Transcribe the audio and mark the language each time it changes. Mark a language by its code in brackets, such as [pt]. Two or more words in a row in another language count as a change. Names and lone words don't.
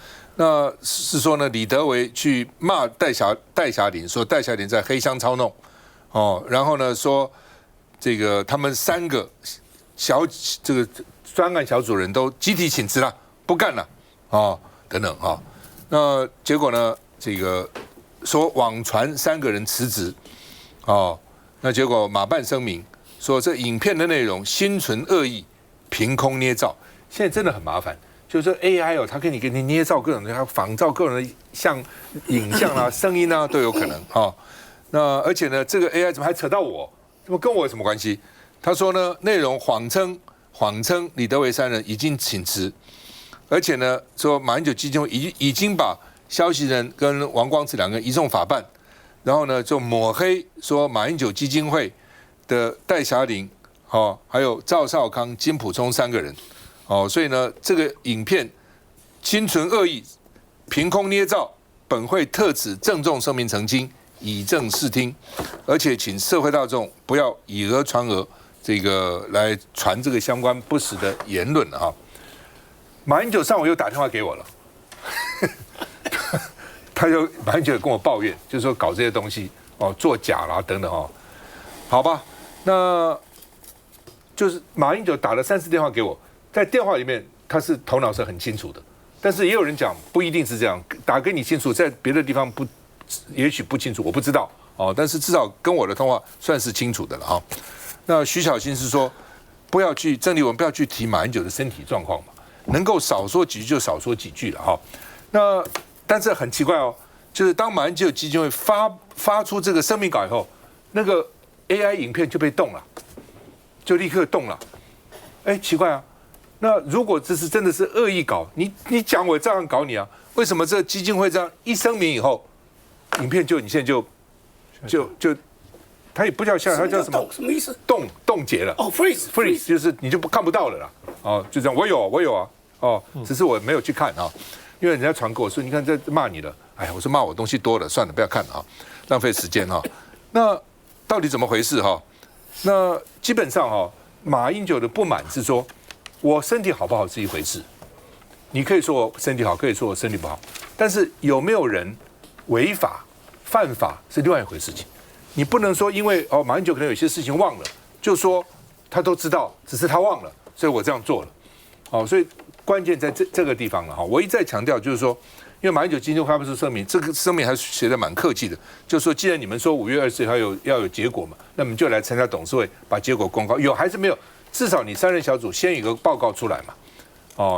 [zh] 那是說呢，李德維去罵戴霞玲，說戴霞玲在黑箱操弄，哦，然後呢說這個他們3個這個專案小組人都集體請辭了，不幹了，哦，等等哈。那結果呢，這個說網傳3個人辭職，哦，那結果馬辦聲明說這影片的內容心存惡意，憑空捏造，現在真的很麻煩。就是說 AI 哦，它可以給你捏造各種，它仿造各种的影像啊、聲音啊都有可能哈。那而且呢，這個 AI 怎麼還扯到我？怎麼跟我有什麼關係？他說呢，內容謊稱李德維3人已經請辭，而且呢說馬英九基金會已經把消息人跟王光慈2個人移送法辦，然後呢就抹黑說馬英九基金會的戴霞玲、還有趙少康、金溥聰3個人。哦，所以呢，這個影片心存惡意，憑空捏造，本會特此鄭重聲明澄清，以正視聽，而且請社會大眾不要以訛傳訛，這個來傳這個相關不實的言論哈。馬英九上午又打電話給我了，馬英九也跟我抱怨，就是說搞這些東西哦，作假啦等等哦，好吧，那就是馬英九打了3次電話給我。在電話裡面，他是頭腦是很清楚的，但是也有人講不一定是這樣，打給你清楚，在別的地方不，也許不清楚，我不知道哦。但是至少跟我的通話算是清楚的了哈。那徐小新是說，不要去鄭麗文不要去提馬英九的身體狀況嘛，能夠少說幾句就少說幾句了哈。那但是很奇怪哦，就是當馬英九基金會發出這個聲明稿以後，那個 AI 影片就被動了，就立刻動了。哎，奇怪啊！那如果這是真的是惡意搞，你講我這樣搞你啊？為什麼這基金會這樣一聲明以後，影片你現在就，它也不叫下，它叫什麼？什麼意思？凍結了。哦 ，freeze，就是你就看不到了啦。哦，就這樣，我有啊。哦，只是我沒有去看啊，因為人家傳給我說，你看這罵你了。哎呀，我說罵我東西多了，算了，不要看了啊，浪費時間哈。那到底怎麼回事哈？那基本上哈，馬英九的不滿是說，我身體好不好是一回事，你可以說我身體好，可以說我身體不好，但是有沒有人違法犯法是另外一回事情。你不能說因為馬英九可能有些事情忘了，就說他都知道，只是他忘了，所以我這樣做了。所以關鍵在這個地方了哈。我一再強調就是說，因為馬英九基金會發布出聲明，這個聲明還寫得蠻客氣的，就是說既然你們說5月20號要有結果嘛，那麼就來參加董事會，把結果公告，有還是沒有？至少你3人小組先有一個報告出來嘛。